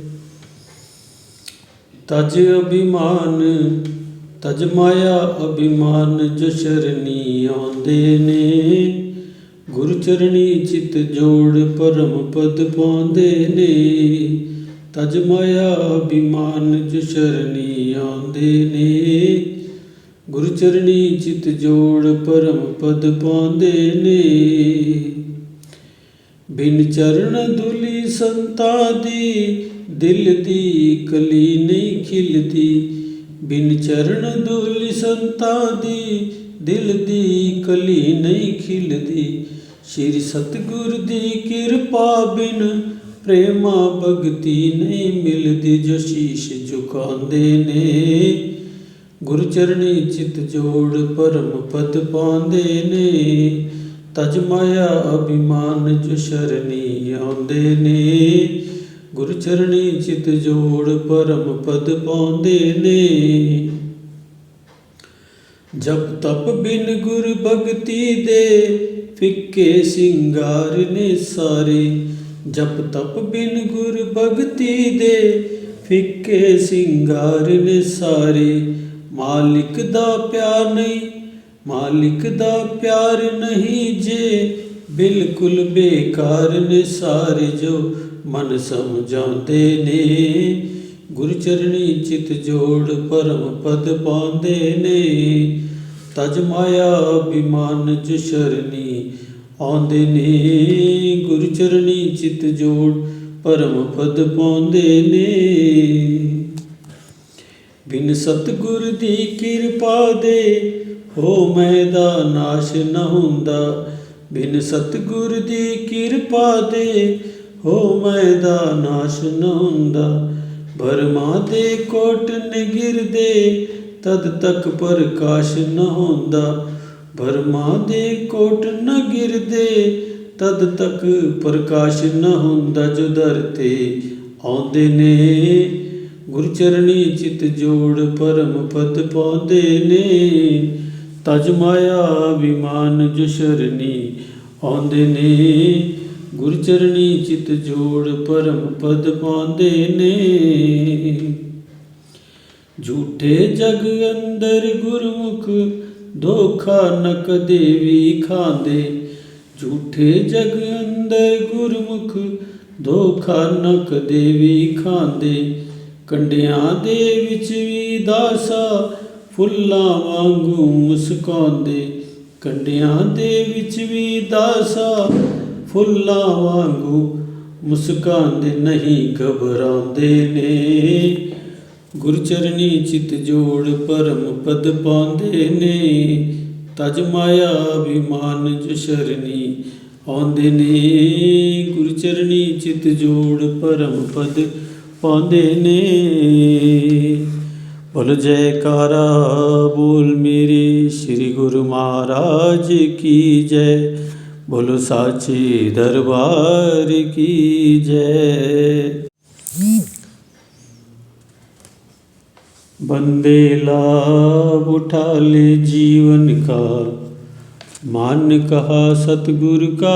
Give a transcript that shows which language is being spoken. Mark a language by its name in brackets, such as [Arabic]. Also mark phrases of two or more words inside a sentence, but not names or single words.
[Punjabi] ਤਜ ਅਭਿਮਾਨ ਤਜ ਮਾਇਆ ਅਭਿਮਾਨ ਜੋ ਸ਼ਰਣੀ ਆਂਦੇ ਨੇ, ਗੁਰੂ ਚਰਣੀ ਚਿਤ ਜੋੜ ਪਰਮ ਪਦ ਪਾਂਦੇ ਨੇ। ਤਜ ਮਾਇਆ ਅਭਿਮਾਨ ਜੋ ਸ਼ਰਣੀ ਆਂਦੇ ਨੇ, ਗੁਰੂ ਚਰਣੀ ਚਿਤ ਜੋੜ ਪਰਮ ਪਦ ਪਾਂਦੇ ਨੇ। ਬਿਨ ਚਰਣ ਧੂਲੀ ਸੰਤਾਂ ਦੀ ਦਿਲ ਦੀ ਕਲੀ ਨਹੀਂ ਖਿਲਦੀ। ਬਿਨ ਚਰਣ ਧੂਲੀ ਸੰਤਾਂ ਦੀ ਦਿਲ ਦੀ ਕਲੀ ਨਹੀਂ ਖਿਲਦੀ। ਸ੍ਰੀ ਸਤਿਗੁਰ ਦੀ ਕਿਰਪਾ ਬਿਨ ਪ੍ਰੇਮਾ ਭਗਤਿ ਨਹੀਂ ਮਿਲਦੀ। ਜੋ ਸੀਸ ਝੁਕਾਂਦੇ ਨੇ, ਗੁਰੂ ਚਰਣੀ ਚਿਤ ਜੋੜ ਪਰਮ ਪਦ ਪਾਂਦੇ ਨੇ। ਤਜ ਮਾਇਆ ਅਭਿਮਾਨ ਜੋ ਸ਼ਰਣੀ ਆਂਦੇ ਨੇ, ਗੁਰੂ ਚਰਣੀ ਚਿਤ ਜੋੜ ਪਰਮ ਪਦ ਪਾਂਦੇ ਨੇ। ਜਪ ਤਪ ਬਿਨ ਗੁਰੂ ਭਗਤੀ ਦੇ ਫਿੱਕੇ ਸ਼ਿੰਗਾਰ ਨੇ ਸਾਰੇ। ਜਪ ਤਪ ਬਿਨ ਗੁਰੂ ਭਗਤੀ ਦੇ ਫਿੱਕੇ ਸ਼ਿੰਗਾਰ ਨੇ ਸਾਰੇ। ਮਾਲਕ ਦਾ ਪਿਆਰ ਨਹੀਂ ਮਾਲਕ ਦਾ ਪਿਆਰ ਨਹੀਂ ਜੇ, ਬਿਲਕੁਲ ਬੇਕਾਰ ਨੇ ਸਾਰੇ। ਜੋ ਮਨ ਸਮਝਾਂਦੇ ਨੇ, ਗੁਰੂ ਚਰਣੀ ਚਿਤ ਜੋੜ ਪਰਮ ਪਦ ਪਾਂਦੇ ਨੇ। ਤਜ ਮਾਇਆ ਅਭਿਮਾਨ ਜੋ ਸ਼ਰਣੀ ਆਂਦੇ ਨੇ, ਗੁਰੂ ਚਰਣੀ ਚਿਤ ਜੋੜ ਪਰਮ ਪਦ ਪਾਂਦੇ ਨੇ। ਬਿਨ ਸਤਿਗੁਰ ਦੀ ਕਿਰਪਾ ਦੇ ਹੋ ਮੈਦਾ ਨਾਸ਼ ਨ ਹੁੰਦਾ। ਬਿਨ ਸਤਿਗੁਰ ਦੀ ਕਿਰਪਾ ਦੇ ਹੋ ਮੈਦਾ ਨਾਸ਼ ਨ ਹੁੰਦਾ। ਭਰਮਾਂ ਦੇ ਕੋਟ ਨ ਗਿਰਦੇ ਤਦ ਤਕ ਪ੍ਰਕਾਸ਼ ਨ ਹੁੰਦਾ। ਭਰਮਾਂ ਦੇ ਕੋਟ ਨ ਗਿਰਦੇ ਤਦ ਤਕ ਪ੍ਰਕਾਸ਼ ਨ ਹੁੰਦਾ। ਜੋ ਦਰ ਤੇ ਆਂਦੇ ਨੇ, ਗੁਰੂ ਚਰਣੀ ਚਿਤ ਜੋੜ ਪਰਮ ਪਦ ਪਾਂਦੇ ਨੇ। ਤਜ ਮਾਇਆ ਅਭਿਮਾਨ ਜੋ ਸ਼ਰਣੀ ਆਂਦੇ ਨੇ, ਗੁਰੂ ਚਰਣੀ ਚਿਤ ਜੋੜ ਪਰਮ ਪਦ ਪਾਂਦੇ ਨੇ। ਝੂਠੇ ਜਗ ਅੰਦਰ ਗੁਰਮੁਖ ਧੋਖਾ ਨ ਕਦੇ ਭੀ ਖਾਂਦੇ। ਝੂਠੇ ਜਗ ਅੰਦਰ ਗੁਰਮੁਖ ਧੋਖਾ ਨ ਕਦੇ ਭੀ ਖਾਂਦੇ। ਕੰਡਿਆਂ ਦੇ ਵਿਚ ਭੀ ਦਾਸਾ ਫੁੱਲਾਂ ਵਾਂਗੂ ਮੁਸਕਾਂਦੇ। ਕੰਡਿਆਂ ਦੇ ਵਿਚ ਭੀ ਦਾਸਾ ਫੁੱਲਾਂ ਵਾਂਗੂ ਮੁਸਕਾਂਦੇ। ਨਹੀਂ ਘਬਰਾਂਦੇ ਨੇ, ਗੁਰੂ ਚਰਣੀ ਚਿਤ ਜੋੜ ਪਰਮ ਪਦ ਪਾਂਦੇ ਨੇ। ਤਜ ਮਾਇਆ ਅਭਿਮਾਨ ਜੋ ਸ਼ਰਣੀ ਆਂਦੇ ਨੇ, ਗੁਰੂ ਚਰਣੀ ਚਿਤ ਜੋੜ ਪਰਮ ਪਦ ਪਾਂਦੇ ਨੇ। [Hindi] बोल जयकारा बोल मेरे श्री गुरु महाराज की जय। बोलो साचे दरबार की जय। बंदे लाभ उठा ले जीवन का, मान कहा सतगुरु का।